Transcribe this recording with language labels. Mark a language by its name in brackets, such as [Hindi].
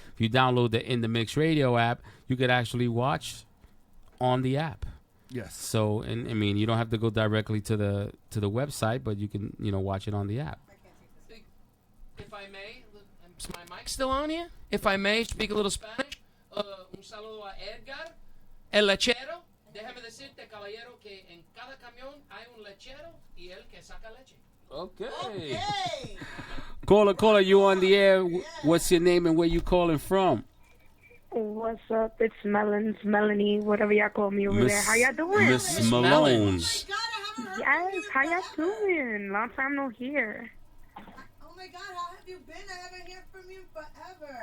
[English] If you download the In the Mix Radio app, you could actually watch on the app. Yes. So, and I mean, you don't have to go directly to the website, but you can watch it on the app. If I may, is my mic still on here? If I may speak a little Spanish, [Spanish] un saludo a Edgar, el lechero. Déjame decirte, caballero, que en cada camión hay un lechero y el que saca leche. [English] Okay. Caller, you on the air. What's your name and where you calling from? What's up? It's Melanie, whatever y'all call me over there. How y'all doing? Miss Malone. Yes, how y'all doing? Long time no hear. Oh my God, how have you been? I haven't heard from you forever.